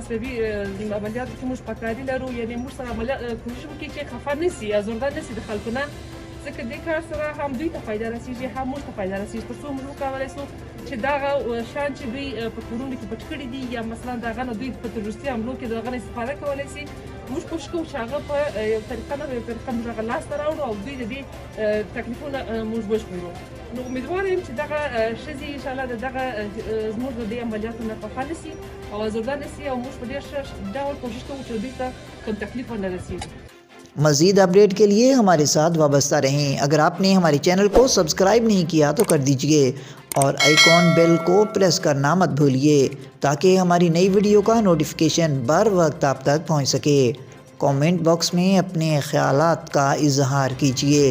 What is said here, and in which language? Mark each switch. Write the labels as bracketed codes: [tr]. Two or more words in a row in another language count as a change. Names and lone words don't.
[ps] تصویبي عملیاتو کې موږ پکاري لرو، یعنې موږ سره کوشش وکړي چې خفه نه سي یا زورده نه سي د خلکو نه، ځکه دې کار سره هم دوی ته فایده رسېږي هم موږ ته فایده رسېږي، تر څو موږ وکولی شو چې دغه شیان چې دوی په کورونو کې پټ کړي دي یا مثلا د هغه نه دوی په تروریستي حملو کې د هغه نه استفاده کولی شي، موږ کوشش کوو چې هغه په یو طریقه نه یو طریقه موږ هغه لاسته راوړو او دوی د دې تکلیفونه موږ وژغورو. نو امیدوار یم چې دغه ښځې انشاءالله د دغه زموږ د دې عملیاتو نه خفه نه سي او ازرده نه سي، او موږ په ډېر ښه ډول کوشش کوو چې دوی ته کوم تکلیف ونه رسېږي. [ur] مزید اپڈیٹ کے لیے ہمارے ساتھ وابستہ رہیں۔ اگر آپ نے ہمارے چینل کو سبسکرائب نہیں کیا تو کر دیجئے اور آئیکن بیل کو پریس کرنا مت بھولیے تاکہ ہماری نئی ویڈیو کا نوٹیفیکیشن بر وقت آپ تک پہنچ سکے۔ کامنٹ باکس میں اپنے خیالات کا اظہار کیجئے۔